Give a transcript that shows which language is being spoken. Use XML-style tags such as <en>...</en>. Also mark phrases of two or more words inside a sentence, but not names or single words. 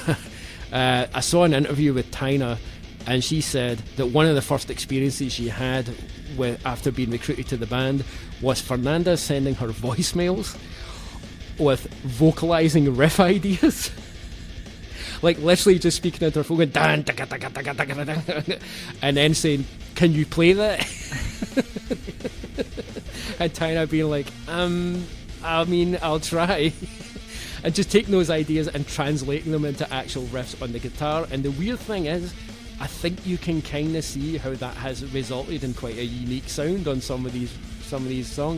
<en>I saw an interview with Tina, and she said that one of the first experiences she had after being recruited to the band was Fernanda sending her voicemails with vocalizing riff ideas. Like literally just speaking into her phone going, dan, taka, taka, taka, taka, taka, and then saying, "Can you play that?" And Tina being like, I mean, I'll try. And just taking those ideas and translating them into actual riffs on the guitar. And the weird thing is, I think you can kind of see how that has resulted in quite a unique sound on some of these songs.</en>